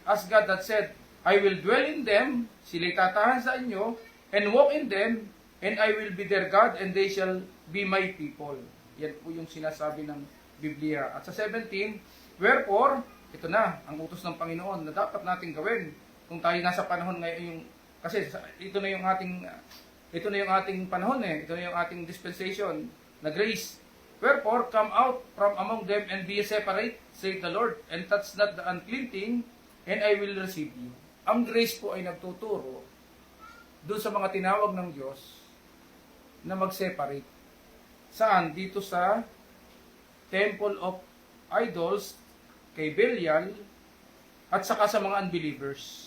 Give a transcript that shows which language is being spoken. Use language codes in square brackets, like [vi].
[en] As God that said, I will dwell in them, [tl] sila'y tatahan sa inyo, [en] and walk in them, and I will be their God, and they shall be my people. [tl] Yan po yung sinasabi ng Biblia. At sa 17, wherefore, ito na, ang utos ng Panginoon na dapat nating gawin. Kung tayo nasa panahon ngayon, kasi ito na yung ating panahon ito na yung ating dispensation na grace. [en] Wherefore, come out from among them and be separate, saith the Lord, and touch not the unclean thing, and I will receive you. [tl] Ang grace po ay nagtuturo doon sa mga tinawag ng Diyos na mag-separate. Saan? Dito sa [en] temple of idols, [tl] kay Belial, at saka sa mga unbelievers.